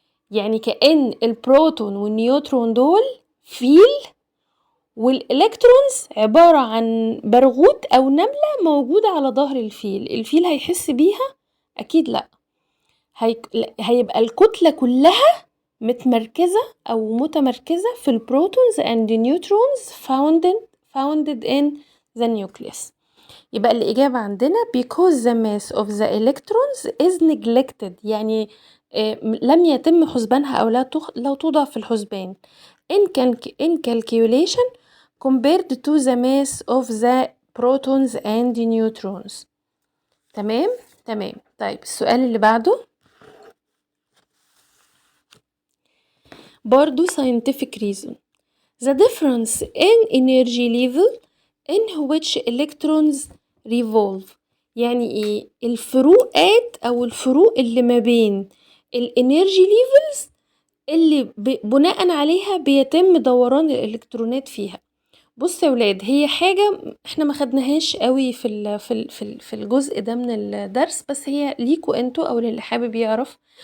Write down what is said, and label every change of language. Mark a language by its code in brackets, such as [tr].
[ar] يعني كأن البروتون والنيوترون دول فيل، والإلكترونز عبارة عن برغوث أو نملة موجودة على ظهر الفيل هيحس بيها؟ أكيد لأ. هيبقى الكتلة كلها متمركزة أو متمركزة في البروتونز [en] and neutrons founded in the nucleus. [ar] يبقى الإجابة عندنا [en] because the mass of the electrons is neglected، [ar] يعني لم يتم حسبانها أو لا توضع في الحسبان [en] in calculation compared to the mass of the protons and neutrons. [ar] تمام. طيب السؤال اللي بعده برضو [en] scientific reason. The difference in energy level in which electrons revolve. [ar] يعني ايه الفروقات او الفروق اللي ما بين الانرجي ليفلز اللي بناء عليها بيتم دوران الالكترونات فيها. بص يا ولاد، هي حاجة احنا ما خدناهاش قوي في الجزء ده من الدرس، بس هي ليكوا انتوا او للي حابب يعرف.